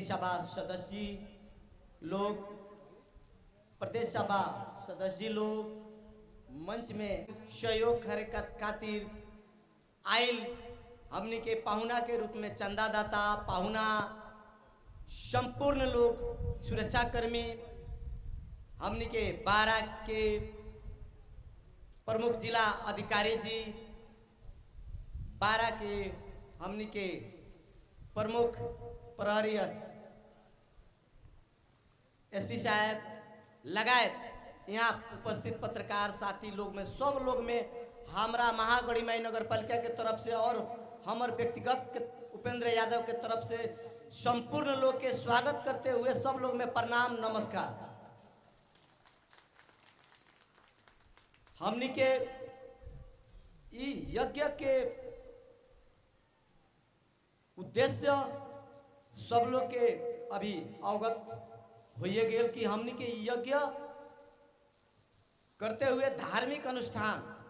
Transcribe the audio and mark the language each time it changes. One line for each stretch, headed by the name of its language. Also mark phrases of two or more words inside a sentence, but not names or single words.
Bhojpuri: सभा सदस्य जी लोग, प्रदेश सभा सदस्य जी लोग, मंच में सहयोग करे खातिर आयल हमनी के पाहुना के रूप में चंदादाता पाहुना संपूर्ण लोग, सुरक्षाकर्मी, हमनी के 12 के प्रमुख जिला अधिकारी जी, 12 के हमनी के प्रमुख प्रहरी एसपी साहब लगायत यहाँ उपस्थित पत्रकार साथी लोग में सब लोग में हमरा महागढ़ीमाई नगर पालिका के तरफ से और हमर व्यक्तिगत के उपेंद्र यादव के तरफ से संपूर्ण लोग के स्वागत करते हुए सब लोग में प्रणाम नमस्कार। हमनी के ई यज्ञ के उद्देश्य सब लोग के अभी अवगत होइए गेल कि हमनी के यज्ञ करते हुए धार्मिक अनुष्ठान